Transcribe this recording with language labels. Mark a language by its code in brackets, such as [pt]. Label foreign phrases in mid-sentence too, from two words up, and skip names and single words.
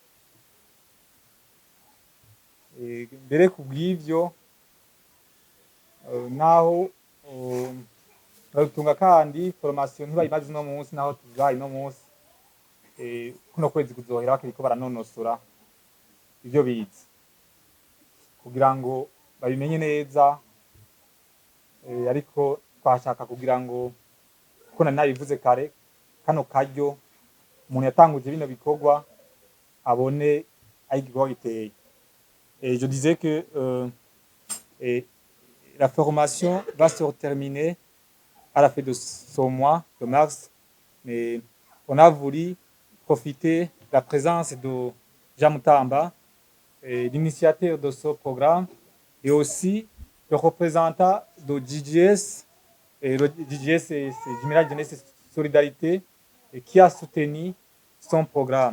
[rn] Mbere kubw'ivyo naho turatunga kandi formation ntibayimaze uno munsi naho tuzaye no munsi, kuno kwezi kuzohera bakiriko baranonosora ivyo bize kugira ngo babimenye neza, ariko twashaka kugira ngo kuko nabivuze kare kano karyo umuntu yatanguje bino bikorwa abone ayigikorwa giteye. [fr] Je disais que la formation va se terminer à la fin de ce mois de mars, mais on a voulu profiter de la présence de Jean Mtamba, l'initiateur de ce programme, et aussi le représentant de DGS, et le DGS c'est Jumelage Jeunesse et Solidarité, et qui a soutenu son programme.